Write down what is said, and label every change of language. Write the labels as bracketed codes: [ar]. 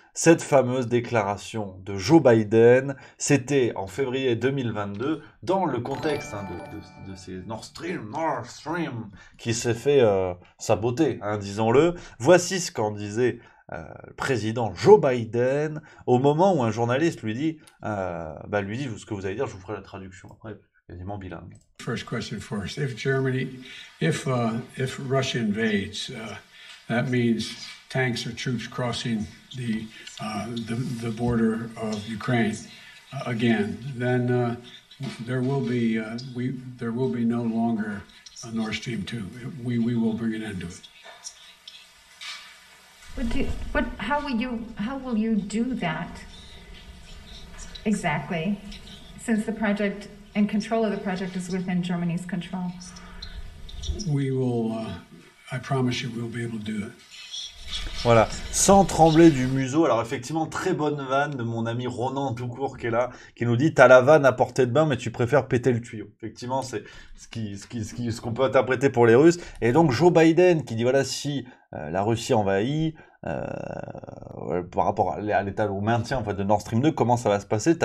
[fr] cette fameuse déclaration de Joe Biden. C'était en février 2022, dans le contexte de ces Nord Stream, qui s'est fait saboter, hein, disons-le. Voici ce qu'en disait le président Joe Biden au moment où un journaliste lui dit ce que vous allez dire, je vous ferai la traduction après, quasiment bilingue. [en] First question first. If Russia invades, that means tanks or troops crossing the border of Ukraine again. Then there will be no longer a Nord Stream 2. We will bring an end to it. How will you do that exactly, since the project and control of the project is within Germany's control? We will. I promise you, we'll be able to do it. [fr] Voilà, sans trembler du museau. Alors effectivement, très bonne vanne de mon ami Ronan tout court qui est là, qui nous dit t'as la vanne à portée de main, mais tu préfères péter le tuyau. Effectivement, c'est ce qu'on peut interpréter pour les Russes. Et donc Joe Biden qui dit voilà, si la Russie envahit, par rapport à l'état au maintien en fait de Nord Stream 2, comment ça va se passer?